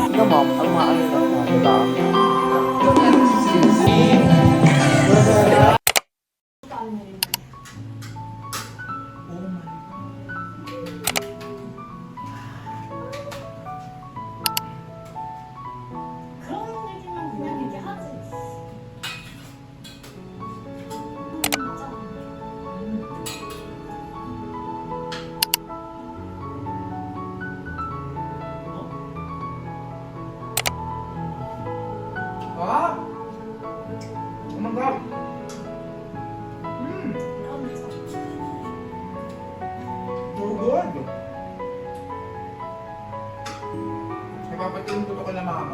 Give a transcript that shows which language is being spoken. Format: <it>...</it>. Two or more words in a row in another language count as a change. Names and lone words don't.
<tl>mo, ang mga ano na, diba?</tl> <ko>그런 얘기만 그냥 얘기하지. 맞아. Ah!</ko> <en>Oh my God!</en> <ko>이런 데서</ko> <en>So good!</en> <tl>Napapatingin ko to kay mama.</tl>